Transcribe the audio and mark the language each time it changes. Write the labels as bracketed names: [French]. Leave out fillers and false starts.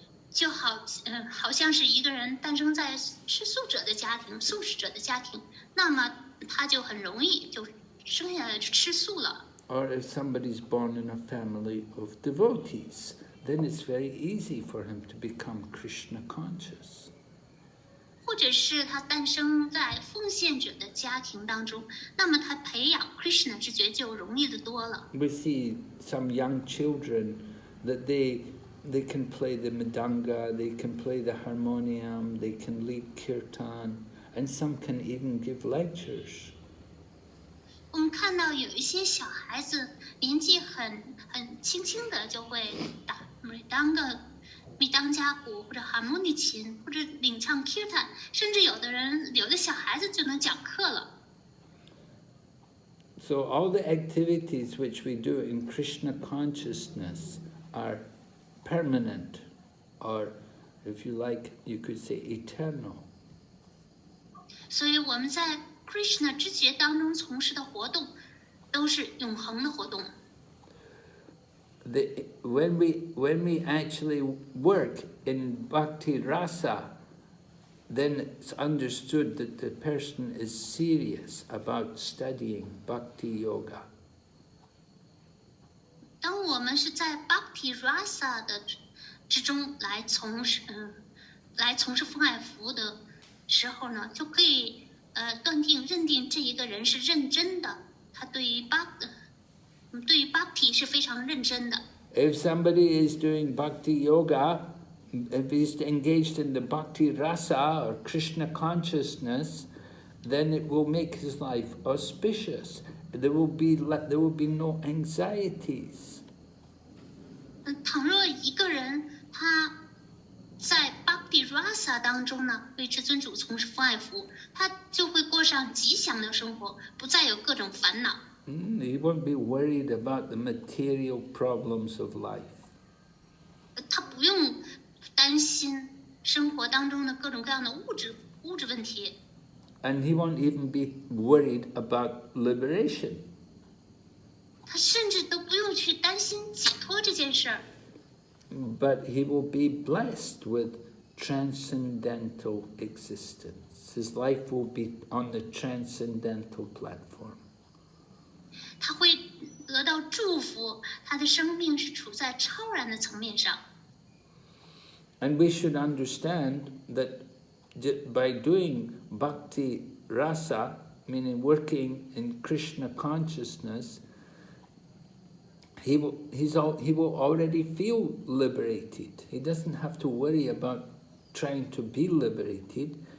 [Chinese] 就好像是一个人诞生在吃素者的家庭、素食者的家庭，那么他就很容易就生下来就吃素了。 [English] Or if somebody's born in a family of devotees, then it's very easy for him to become Krishna conscious. [Chinese] 或者是他诞生在奉献者的家庭当中，那么他培养 Krishna 知觉就容易的多了。 [English] We see some young children that they can play the mridanga, they can play the harmonium, they can lead kirtan, and some can even give lectures. [Chinese] 我们看到有一些小孩子年纪很轻轻的就会打米当家鼓或者哈莫尼琴或者领唱 kirtan， 甚至有的小孩子就能讲课了。 [English] So all the activities which we do in Krishna consciousness are permanent, or if you like, you could say eternal. [Chinese] 所以我们在 Krishna 知觉当中从事的活动都是永恒的活动。 [English] When we actually work in bhakti rasa, then it's understood that the person is serious about studying bhakti yoga. [Chinese] 当我们是在 bhakti rasa 的之中来从事风爱福的时候呢，就可以认定这一个人是认真的，他对于 bhakti 是非常认真的。 [English] If somebody is doing bhakti yoga, if he's engaged in the bhakti rasa or Krishna consciousness, then it will make his life auspicious. There will be no anxieties. [Chinese] 倘若一个人他在 bhakti rasa 当中呢，为至尊主从事风爱福，他就会过上吉祥的生活，不再有各种烦恼。 [English] He won't be worried about the material problems of life. [Chinese] 他不用担心生活当中的各种各样的物质问题。 [English] And he won't even be worried about liberation. [Chinese] 他甚至都不用去担心解脱这件事儿。 [English] but he will be blessed with transcendental existence. His life will be on the transcendental platform. [Chinese] 他会得到祝福，他的生命是处在超然的层面上。 [English] And we should understand that by doing bhakti rasa, meaning working in Krishna consciousness, he will already feel liberated. He doesn't have to worry about trying to be liberated.